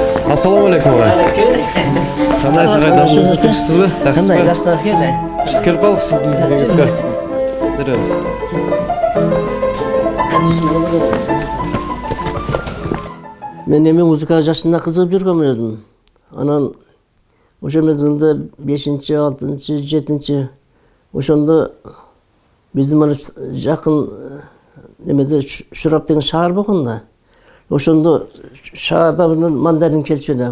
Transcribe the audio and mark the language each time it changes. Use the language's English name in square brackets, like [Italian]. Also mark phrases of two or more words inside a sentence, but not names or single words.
[Uzbek] Assalomu alaykum og'a. Qandaysiz? Qaydamsiz? Tinchsizmi? Yaxshimi? Qanday gazlar keldi? Xush kelib qoldik sizning uyingizga. Dirasiz. Men endi muzika jashында qiziqib [Kyrgyz] жүргөм өзүм. Анан ошо мезгилде 5-чи, 6-чы, 7-чи ошондо биздин мына жакын немеде Шурап деген шаар болгон да. Ошондо шаарда мандарин келчү эле.